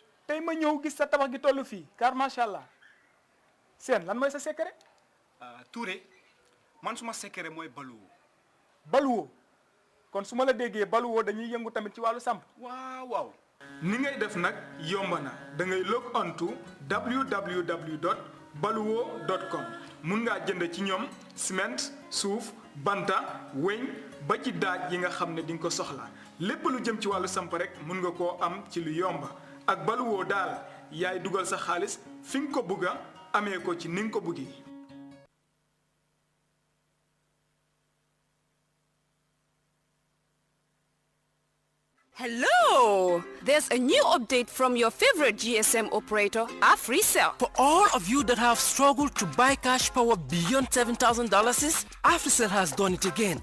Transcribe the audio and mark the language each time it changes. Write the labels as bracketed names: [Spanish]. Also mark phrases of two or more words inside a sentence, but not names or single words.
[Wolof] tey ma ñëw gis sa tabax gi toll fii car [Arabic] ما شاء الله [Wolof] seen lan mooy sa secret. Touré man suma secret mooy baluwo. baluwo kon su ma la déggee baluwo dañuy yëngu tamit ci wàllu samp. waaw waaw. ni ngay def nag yomb na da ngay [English] log on to [Wolof] www.baluwo.com mun ngaa jënd ci ñoom ciment suuf banta weñ ba ci daaj yi nga xam ne di nga ko soxla lépp lu jëm ci wàllu samp rek mun nga koo am ci lu yomba ak baluwo daal yaay dugal sa xaalis fi nga ko bugga amee ko ci ni nga ko buggee. [English] Hello! There's a new update from your favorite GSM operator, AfriCell. For all of you that have struggled to buy cash power beyond $7,000, AfriCell has done it again.